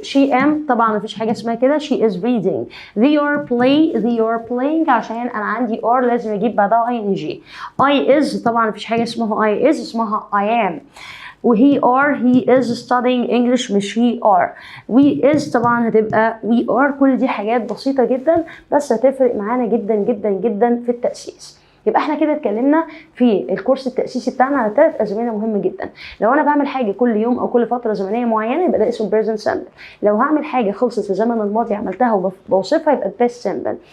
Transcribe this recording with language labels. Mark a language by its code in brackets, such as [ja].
[en] she am [ar] طبعا مفيش حاجة اسمها كده [en] she is reading. they are playing [ar] عشان أنا عندي are لازم أجيب بعدها ing. [en] I is [ar] طبعا مفيش حاجة اسمها [en] I is اسمها I am. وهي he is studying English مش he are. we is [ar] طبعا هتبقى [en] we are. [ar] كل دي حاجات بسيطة جدا بس هتفرق معانا جدا جدا جدا في التأسيس. يبقى احنا كده اتكلمنا في الكورس التأسيسي بتاعنا على 3 أزمنة مهمة جدا. لو انا بعمل حاجة كل يوم او كل فترة زمنية معينة يبقى ده اسمه present simple. لو هعمل حاجة خلصت في الزمن الماضي عملتها وبوصفها يبقى past simple.